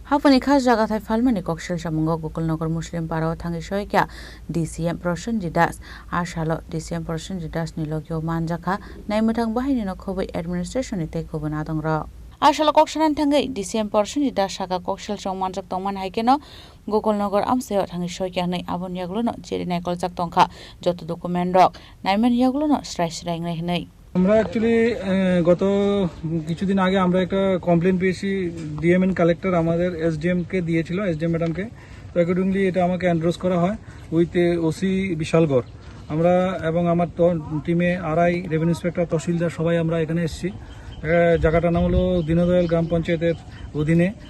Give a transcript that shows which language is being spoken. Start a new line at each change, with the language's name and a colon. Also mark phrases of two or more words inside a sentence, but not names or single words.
Kok Borok: Hapani khas jagathai falmani kokshel samungo Gokulnagar Muslim Parao thangi soikya DCM Prosenji Das Ashalo DCM Prosenji Das nilogyo manjaka naimutang bahini no khobai administration ite khobun adongra Ashalo kokshanan thangi DCM Prosenji Das saka kokshel song manjak tongman haikeno Gokulnagar amseo thangi soikya nei abon yagluno jeri naikol jak tongkha joto document rok naiman yagluno strai srai ngai nei
Bangla: আমরা অ্যাকচুয়ালি গত কিছুদিন আগে আমরা একটা কমপ্লেন পেয়েছি ডিএমএন কালেক্টর আমাদের এসডিএম কে দিয়েছিল এসডিএম ম্যাডামকে তো অ্যাকর্ডিংলি এটা আমাকে অ্যান্ড্রোস করা হয়
English: with OC
Bangla: বিশালগড় আমরা এবং আমার টিমে আরআই
English: revenue inspector
Bangla: তহসিলদার সবাই আমরা এখানে এসেছি জায়গাটার নাম হলো দীনদয়াল গ্রাম পঞ্চায়েতের অধীনে